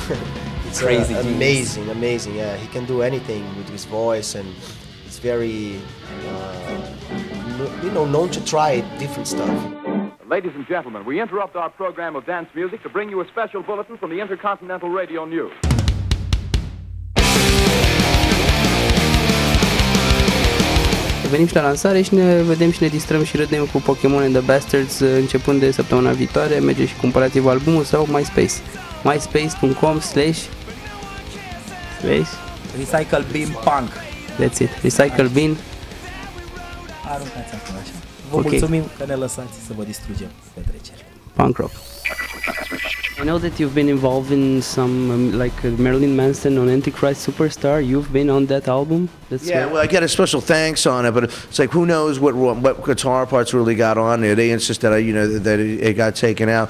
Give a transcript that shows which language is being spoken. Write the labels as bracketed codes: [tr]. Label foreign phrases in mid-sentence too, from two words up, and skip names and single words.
[en] It's Crazy amazing, amazing. Yeah, he can do anything with his voice, and it's very, known to try different stuff. Ladies and gentlemen, we interrupt our program of dance music to bring you a special bulletin from the Intercontinental Radio News. [ro] Venim și la lansare și ne vedem și ne distrăm și râdem cu Pokémon and the Bastards începând de săptămâna viitoare. Mergeți și cumpărați-vă albumul sau MySpace. myspace.com/Recycle Bin Punk. [en] That's it. Recycle Bin. [ro] Aruncați acolo așa. Vă mulțumim că ne lăsați să vă distrugem petreceri. [en] Punk rock. I know that you've been involved in some, like Marilyn Manson on Antichrist Superstar. You've been on that album? Well, I got a special thanks on it, but it's like who knows what guitar parts really got on there. They insist that that it got taken out.